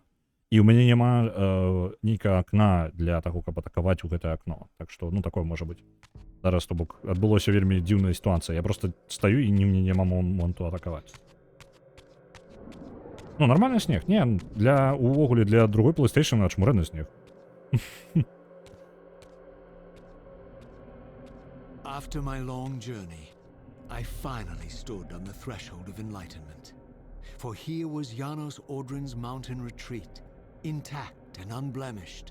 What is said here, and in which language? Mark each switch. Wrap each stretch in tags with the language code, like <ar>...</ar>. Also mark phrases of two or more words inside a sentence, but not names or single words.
<be>І ў мяне няма нейкага акна для таго, каб атакаваць у гэтае акно. Так што, ну, такое можа быць. Зараз, то бок, адбылося вельмі дзіўная сітуацыя. Я проста стаю і мне няма моманту атакаваць. Ну, нормальны снег. Не, увогуле для другой PlayStation ачмурэнны снег.</be> <en>After my long journey, I finally stood on the threshold of enlightenment. For here was Janos Audrin's mountain retreat, intact and unblemished.</en>